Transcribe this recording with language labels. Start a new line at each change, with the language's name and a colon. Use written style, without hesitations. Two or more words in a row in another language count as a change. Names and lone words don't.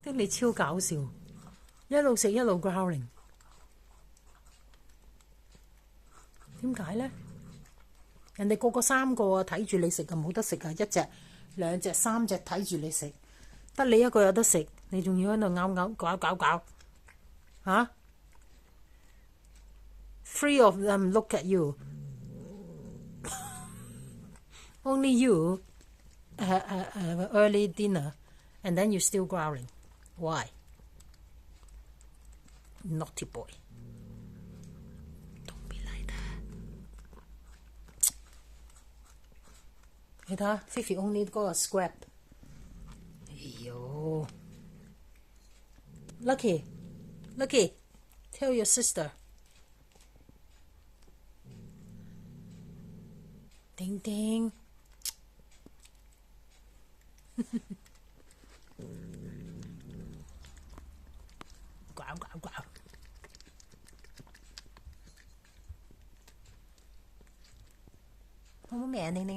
Cantonese: 丁你超搞笑，一路食一路 growling， 點解呢？人哋個個3個啊睇住你食啊，冇得食啊，1隻、2隻、3隻睇住你食，得你一個有得食，你仲要喺度咬搞嚇 ？
English: Three of them look at you. Only you have early dinner, and then you still growling. Why? Naughty boy. Don't be like that.
Cantonese: 你睇下 Fifi only 嗰個 scrap。
English: 哎呦 Lucky, tell your sister.
Cantonese: 丁丁。呱呱呱！好不美啊，丁丁？